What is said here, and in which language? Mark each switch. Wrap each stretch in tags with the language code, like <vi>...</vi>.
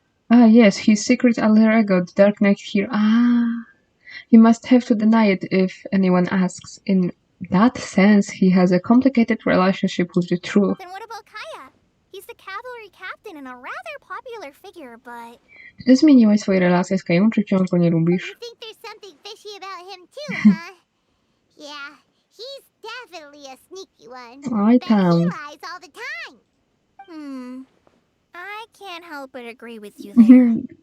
<en>Ah, yes, his secret alter ego, the Dark Knight here. Ah, he must have to deny it if anyone asks. In that sense, he has a complicated relationship with the truth. Then what about Kaya? He's the cavalry captain and a rather popular figure, but...</en> <pl>Czy ty zmieniłeś swoje relacje z Kają, czy wciąż go nie lubisz?</pl> <en>You think there's something fishy about him too, huh? Yeah, he's definitely a sneaky one. Oj Bet he</en> <pl>tam.</pl> <en>lies all the time. I can't help but agree with you there.</en>